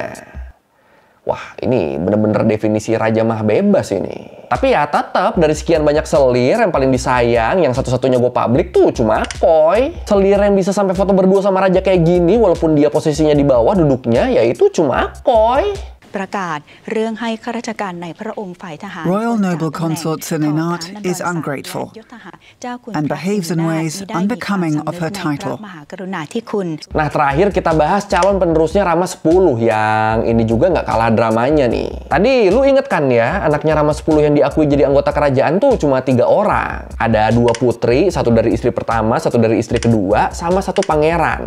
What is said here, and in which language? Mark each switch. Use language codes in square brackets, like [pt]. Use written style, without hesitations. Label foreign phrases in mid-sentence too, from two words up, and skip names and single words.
[id] Wah, ini bener-bener definisi Raja Mah bebas ini. Tapi ya tetap dari sekian banyak selir yang paling disayang, yang satu-satunya gue publik tuh cuma Koi. Selir yang bisa sampai foto berdua sama Raja kayak gini walaupun dia posisinya di bawah duduknya, yaitu cuma Koi. [th] ประกาศเรื่องให้ข้าราชการในพระองค์ฝ่ายทหาร [en] Royal Noble Consort Sininat is ungrateful and behaves in ways unbecoming of her title. [id] Nah, terakhir kita bahas calon penerusnya Rama 10 yang ini juga nggak kalah dramanya nih. Tadi lu inget kan ya, anaknya Rama 10 yang diakui jadi anggota kerajaan tuh cuma 3 orang. Ada 2 putri, 1 dari istri pertama, 1 dari istri kedua, sama 1 pangeran.